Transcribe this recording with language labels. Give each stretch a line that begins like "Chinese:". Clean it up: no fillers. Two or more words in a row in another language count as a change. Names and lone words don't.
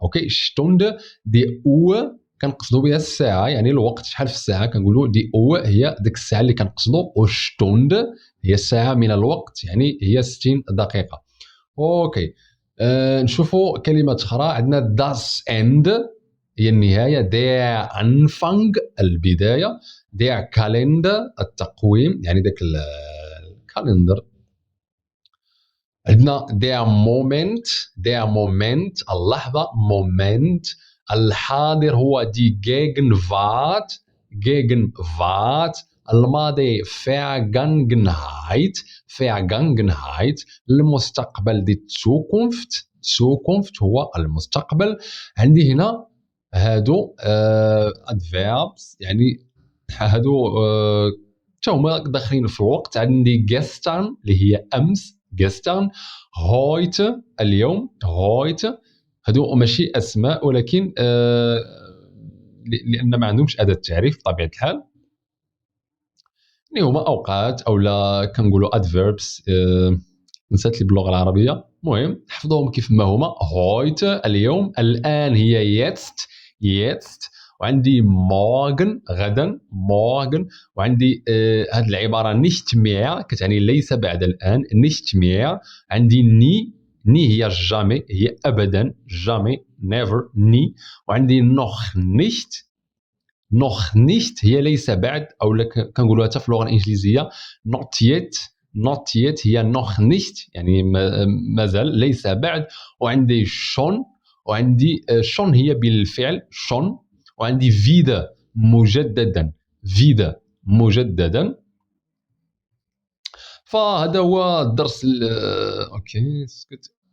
Arabic: اوكي، شتوند
German: die Uhr
Arabic: كنقصدوا بها الساعه يعني الوقت، شحال في الساعه كنقولوا
German: die Uhr
Arabic: هي ديك الساعه اللي كنقصدوا، وشتوند هي الساعه من الوقت يعني هي 60 دقيقه. اوكي. نشوفوا كلمات اخرى. عندنا
German: das Ende
Arabic: هي النهايه،
German: der Anfang
Arabic: البدايه،
German: der Kalender
Arabic: التقويم يعني ذاك الكالندر. عندنا
German: der Moment
Arabic: اللحظه، moment. الحاضر هو
German: die Gegenwart.
Arabic: الماضي Vergangenheit. المستقبل
German: die Zukunft
Arabic: هو المستقبل. عندي هنا هادو adverbs يعني هادو هما داخلين في الوقت. عندي gestern اللي هي امس gestern، heute اليوم heute. هادو ماشي اسماء ولكن لان ما عندهمش اداه تعريف بطبيعه الحال، اللي هما اوقات اولا كنقولوا adverbs. نسيت لي باللغه العربيه. المهم حفظوهم كيف ما هما. heute اليوم، الان هي jetzt. وعندي morgen غدا morgen. وعندي هذه العباره
German: nicht mehr
Arabic: كتعني ليس بعد الان
German: nicht mehr.
Arabic: عندي ني هي jamais هي ابدا jamais never ني. وعندي
German: noch nicht
Arabic: هي ليس بعد، او كنقولوها حتى في اللغه الانجليزيه
English: not yet
Arabic: هي
German: noch nicht
Arabic: يعني مازال ليس بعد. وعندي schon، وعندي schon هي بالفعل schon. وعندي wieder مجددا. فهذا هو الدرس اوكي سكت.